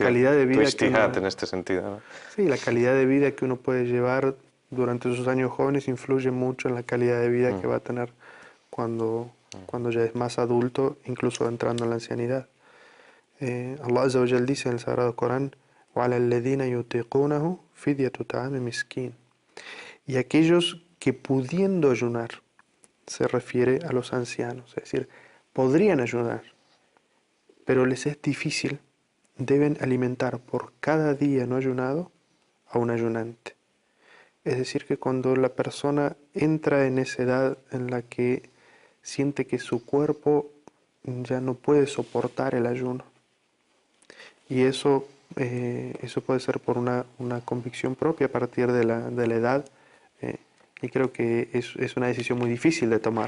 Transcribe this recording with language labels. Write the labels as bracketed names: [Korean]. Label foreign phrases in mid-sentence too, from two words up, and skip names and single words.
[Spanish] la calidad de vida que ijtihad uno, en este sentido, ¿no? sí, la calidad de vida que uno puede llevar durante sus años jóvenes influye mucho en la calidad de vida que va a tener cuando ya es más adulto, incluso entrando en la ancianidad. [Arabic] الله عز وجل [Spanish] dice en el Sagrado Corán: [Arabic] وَعَلَى الَّذِينَ يُطِيقُونَهُ فِدْيَةُ طَعَامِ مِسْكِينٍ. [Spanish] Y aquellos que pudiendo ayunar, se refiere a los ancianos, es decir, podrían ayunar, pero les es difícil, deben alimentar por cada día no ayunado a un ayunante. Es decir, que cuando la persona entra en esa edad en la que siente que su cuerpo ya no puede soportar el ayuno, y eso puede ser por una convicción propia a partir de la edad, y creo que es una decisión muy difícil de tomar.